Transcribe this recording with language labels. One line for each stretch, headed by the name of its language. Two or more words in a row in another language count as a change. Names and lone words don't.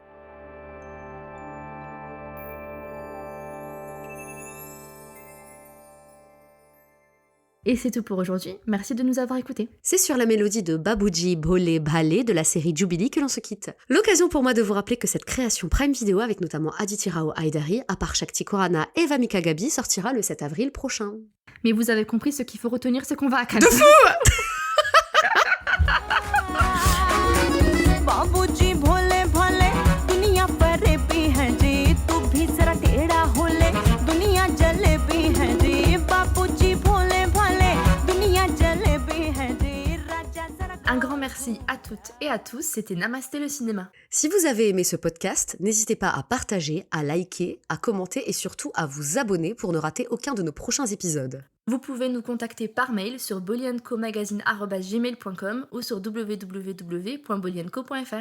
French: Et c'est tout pour aujourd'hui, merci de nous avoir écoutés. C'est sur la mélodie de Babuji Bhole Bhale de la série Jubilee que l'on se quitte. L'occasion pour moi de vous rappeler que cette création Prime Video avec notamment Aditi Rao Haidari, Apar Shakti Khurana et Vamika Gabi sortira le 7 avril prochain. Mais vous avez compris, ce qu'il faut retenir, c'est qu'on va à Cannes. De fou!
Hindi: बाबूजी भोले भाले दुनिया फरेबी है जी तू भी जरा टेढ़ा हो ले दुनिया जलेबी है जी बाबूजी भोले भाले दुनिया जलेबी है जी राजा जरा
French: Un grand merci à toutes et à tous, c'était Namasté le cinéma. Si vous avez aimé ce podcast, n'hésitez pas à partager, à liker, à commenter et surtout à vous abonner pour ne rater aucun de nos prochains épisodes. Vous pouvez nous contacter par mail sur bolyancomagazine@gmail.com ou sur www.bolyanco.fr.